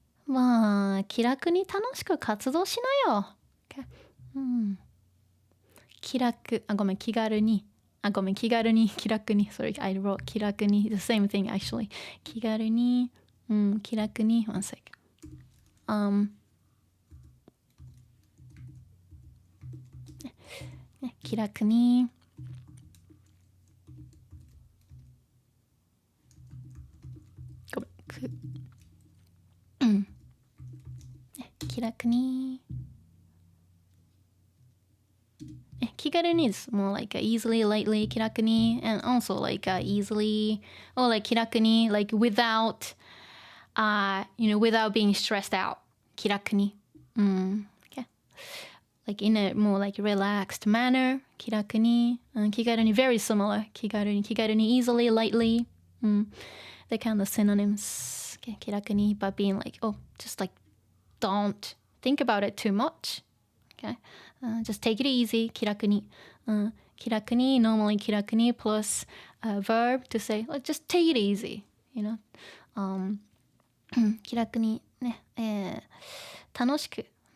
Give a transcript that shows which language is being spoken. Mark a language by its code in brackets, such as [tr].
[ja] まあ気楽に楽しく活動しなよ。 [en] Okay. [ja] 気楽ごめん気軽に気軽に気楽に [en] sorry I wrote [ja] 気楽に [en] the same thing actually [ja] 気軽に気楽に [en] one sec [ja] 気楽に [en] 気楽に気軽に is more like easily, lightly 気楽に and also like easily or like 気楽に like without without being stressed out 気楽にokay. Like in a more like relaxed manner 気楽に気軽に very similar 気軽にeasily, lightly they're kind of synonyms okay. 気楽に but being like just like don't think about it too much okay. Just take it easy 気楽に気楽に normally 気楽に plus a verb to say like just take it easy [ja] 気楽にね、楽しく